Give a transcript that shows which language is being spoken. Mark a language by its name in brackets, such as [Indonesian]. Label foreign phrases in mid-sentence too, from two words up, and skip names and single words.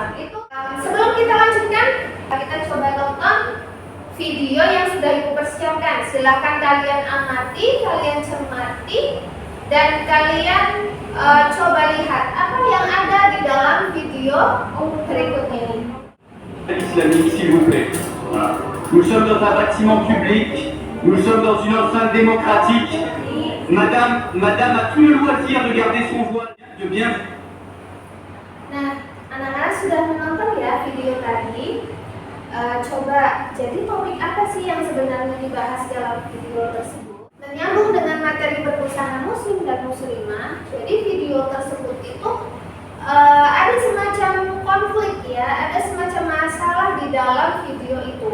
[Indonesian] Itu sebelum kita lanjutkan, kita coba tonton video yang sudah Ibu persiapkan. Silakan kalian amati, kalian cermati, dan kalian coba lihat apa yang ada di dalam video berikut ini. [French] Islamique, s'il vous plaît. Voilà. Nous sommes dans un bâtiment public, nous sommes dans une enceinte démocratique. Madame a tout le loisir de garder son voile, de bien. [Indonesian] Nah, anak-anak sudah menonton ya video tadi. Coba, jadi topik apa sih yang sebenarnya dibahas dalam video tersebut? Menyambung dengan materi berbusana muslim dan muslimah. Jadi video tersebut itu ada semacam konflik ya, ada semacam masalah di dalam video itu.